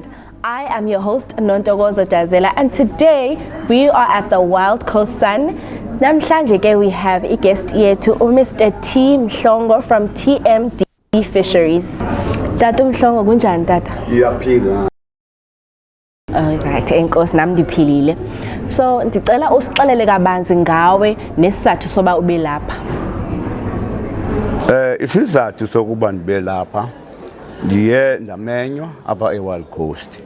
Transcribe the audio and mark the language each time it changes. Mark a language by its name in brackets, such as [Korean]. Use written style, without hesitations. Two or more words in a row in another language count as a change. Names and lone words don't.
[English] I am your host Nontokozo Dazela, and today we are at the Wild Coast Sun. [Xhosa] Namhlanje ke [English] we have a guest here to Mr. T Mhlongo from TMD Fisheries. [Xhosa] Tata Mhlongo kunjani tata? Iyaphila. Alright, enkosi nami ndiphilile. So ndicela usixelele kabanzi ngawe nesizathu soba ube lapha. Isizathu sokuba ndibe lapha ndiye ndamenywa apha eWild Coast.